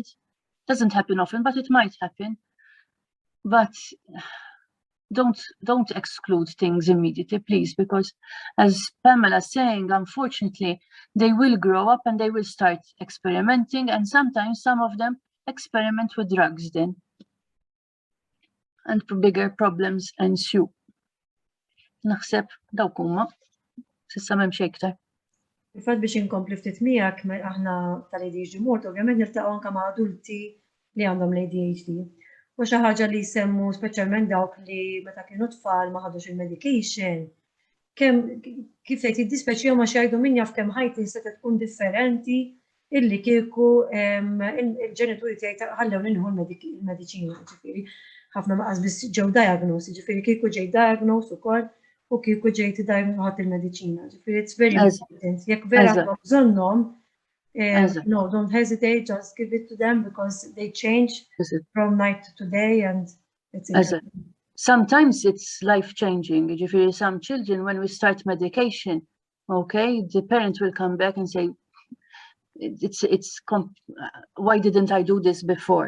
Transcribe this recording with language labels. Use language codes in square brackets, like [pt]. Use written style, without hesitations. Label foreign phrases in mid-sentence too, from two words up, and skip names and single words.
[en] Doesn't happen often, but it might happen. But don't exclude things immediately, please, because as Pamela's saying, unfortunately, they will grow up and they will start experimenting, and sometimes some of them experiment with drugs then, and bigger problems ensue. [mt] Naħseb dawk huma s'issa m'hemmx iktar. Il-fatt biex inkompli ftit miegħek aħna tal-ADHD Malta, ovvjament niltaqgħu anke ma' adulti li għandhom l-ADHD. U xi ħaġa li jsemmu speċjalment dawk li meta kienu tfal ma ħadux il-medication, kemm kif tgħid jiddispjaċihom għax jgħidu min jaf kemm ħajti se tkun differenti illi kieku il-ġenituri tiegħi ħallew ninħu l-mediċina, ġifieri ħafna ma biss ġew diagnosed, ġifieri kieku ġej diagnosed ukoll u kieku ġej ħadd il-mediċina. [en] Ġifieri it's very important. [mt] Jekk vera għandhom bżonnhom, [en] no, don't hesitate, just give it to them because they change from night to day, and it's sometimes it's life-changing. Some children, when we start medication, okay, the parent will come back and say, why didn't I do this before?